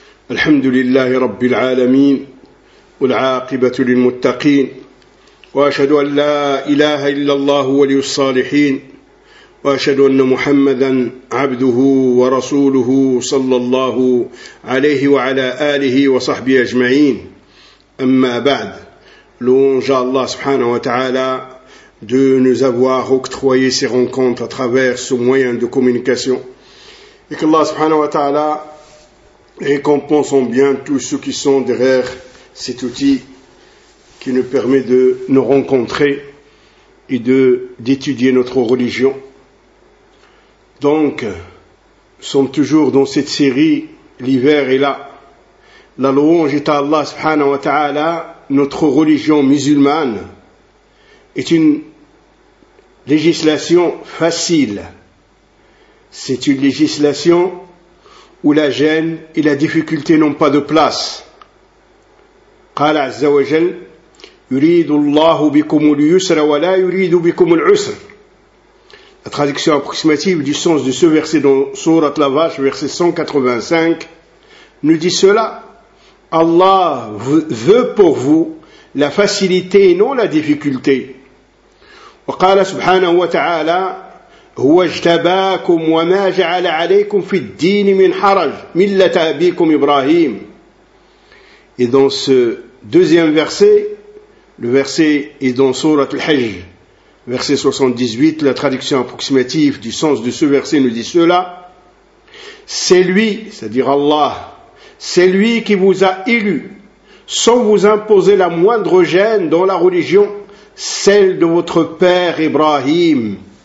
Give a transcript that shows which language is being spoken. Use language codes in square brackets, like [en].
[ar] الحمد لله رب العالمين، والعاقبة للمتقين، وأشهد أن لا إله إلا الله ولي الصالحين، وأشهد أن محمدًا عبده ورسوله صلى الله عليه وعلى آله وصحبه أجمعين. أما بعد، لون جاء الله سبحانه وتعالى [fr] de nous avoir octroyé ces rencontres à travers ce moyen de communication. Et que Allah subhanahu wa ta'ala récompense en bien tous ceux qui sont derrière cet outil qui nous permet de nous rencontrer et d'étudier notre religion. Donc, nous sommes toujours dans cette série, l'hiver est là. La louange est à Allah subhanahu wa ta'ala, notre religion musulmane est une législation facile. C'est une législation où la gêne et la difficulté n'ont pas de place. [ar] قال عز وجل يريد الله بكم اليسر ولا يريد بكم العسر. [fr] La traduction approximative du sens de ce verset dans Sourate la Vache, verset 185, nous dit cela. Allah veut pour vous la facilité et non la difficulté. [ar] وقال سبحانه وتعالى هو اجتباكم وما جعل عليكم في الدين من حرج ملة أبيكم إبراهيم. [fr] Et dans ce deuxième verset, le verset est dans Sourate Al-Hajj, verset 78, la traduction approximative du sens de ce verset nous dit cela. C'est lui, c'est-à-dire Allah, c'est lui qui vous a élu sans vous imposer la moindre gêne dans la religion, celle de votre père Ibrahim.